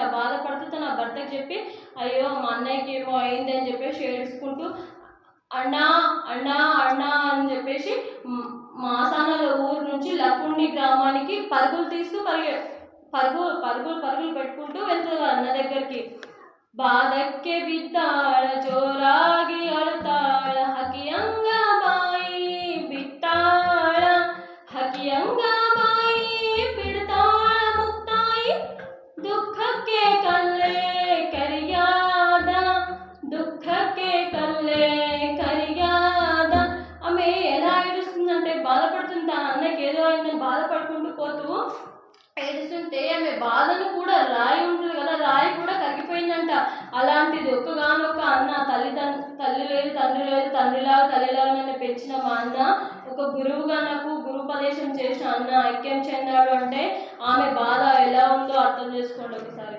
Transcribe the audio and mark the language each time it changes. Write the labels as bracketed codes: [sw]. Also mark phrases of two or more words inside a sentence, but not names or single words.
[te] బాధపడుతూ తన భర్తకు చెప్పి అయ్యో మా అన్నయ్యకి ఏమో అయింది అని చెప్పేసి ఏడుచుకుంటూ అన్నా అన్నా అన్నా అని చెప్పేసి మాసానాల ఊరు నుంచి లకుండి గ్రామానికి పరుగులు తీస్తూ పరుగులు పెట్టుకుంటూ వెళ్తుంది అన్న దగ్గరికి. [kn] బాధಕ್ಕೆ ಬಿದ್ದಾಳ ಜೋರಾಗಿ ಅಳುತ್ತಾಳ ಹಕಿಯಂಗ ಬಾಯಿ ಬಿಟ್ಟಾಳ, ಹಕಿಯಂಗ ಬಾಯಿ ಬಿಡ್ತಾಳ ಮುಕ್ತಾಯಿ ದುಃಖಕ್ಕೆ ಕಲ್ಲೇ ಕರಿಯಾದ, ದುಃಖಕೆ ಕಲ್ಲೇ ಕರಿಗಾದ. [te] ఆమె ఎలా ఏడుస్తుందంటే బాధపడుతుంది, తన అన్నకి ఏదో అయిందని బాధపడుకుంటూ పోతూ ఏడుస్తుంటే ఆమె బాధను కూడా రాయి ఉంటుంది కదా, రాయి కూడా కరిగిపోయిందంట. అలాంటిది ఒక్కగానొక్క అన్న, తల్లి లేదు తండ్రి లేదు, తండ్రిలాగా తల్లిలాగా నన్ను పెంచిన మా అన్న, ఒక గురువుగా నాకు గురుపదేశం చేసిన అన్న ఐక్యం చెందాడు అంటే ఆమె బాధ ఎలా ఉందో అర్థం చేసుకోండి ఒకసారి.